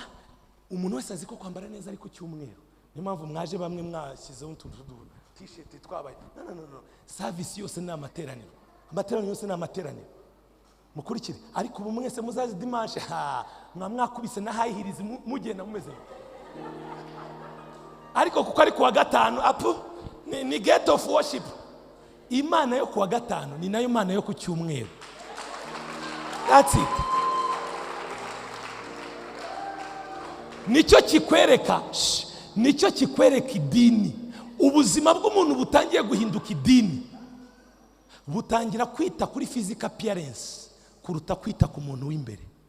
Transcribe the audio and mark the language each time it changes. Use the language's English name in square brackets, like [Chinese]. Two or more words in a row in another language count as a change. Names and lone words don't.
[Kinyarwanda] Umuntu wese azi ko kwambara neza ariko cyumweru. Niyo mpamvu mwaje bamwe mwashyizeho utuntu t-shirt twabaye. No, service yose ni amateraniro, amateraniro yose ni amateraniro. Mukurikire, ariko ubu mwese muzazi dimanche mwakubise na hahirize mugenda mumeze. Ariko kuko ari kuwa gatanu ni [English] gate of worship. [Kinyarwanda] Imana yo kuwa gatanu ni nayo Imana yo ku cyumweru. [English] That's it. [Kinyarwanda] Nicyo kikwereka idini. Ubuzima bw'umuntu butangiye guhinduka idini, butangira kwita kuri [English] physical appearance [Kinyarwanda] kuruta kwita ku muntu w'imbere.